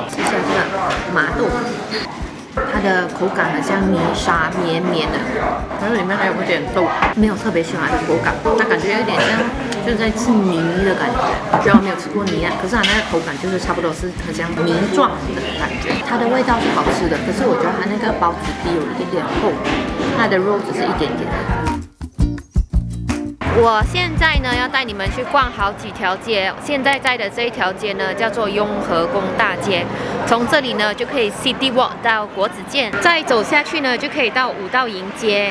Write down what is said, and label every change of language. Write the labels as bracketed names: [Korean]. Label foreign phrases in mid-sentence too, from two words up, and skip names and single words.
[Chinese] 吃下這個麻豆腐，它的口感很像泥沙，綿綿的，然後裡面還有一點豆，沒有特別喜歡的口感，它感覺有點像就是在吃泥的感覺。雖然我沒有吃過泥啊，可是它那個口感就是差不多是很像泥狀的感覺。它的味道是好吃的，可是我覺得它那個包子皮有一點點厚，它的肉只是一點點的。我現在呢要帶你們去逛好幾條街，現在在的這一條街呢叫做雍和宮大街，從這裡呢就可以 [English] City Walk [Chinese] 到國子監，再走下去呢就可以到五道營街。